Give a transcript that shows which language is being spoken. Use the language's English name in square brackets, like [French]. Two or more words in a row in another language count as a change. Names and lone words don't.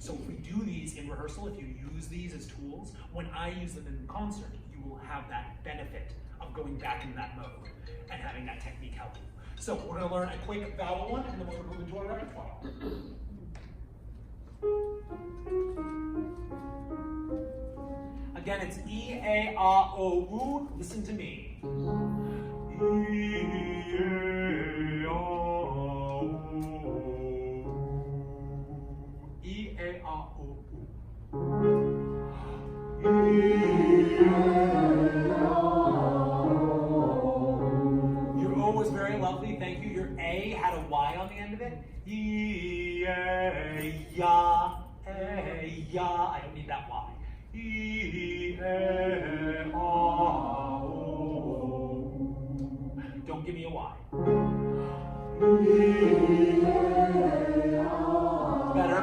[English] So if we do these in rehearsal, if you use these as tools, when I use them in concert, you will have that benefit of going back into that mode and having that technique help you. So we're going to learn a quick vowel one, and then we're going to move into our repertoire. Again, it's E, A, A, O, U. Listen to me. E, A, A, O. E, A, A, O, U. E, A, A, O. Your O was very lovely, thank you. Your A had a Y on the end of it. E, A, ya, A, ya. I don't need that Y. E, A, A, O. Don't give me a Y. Better.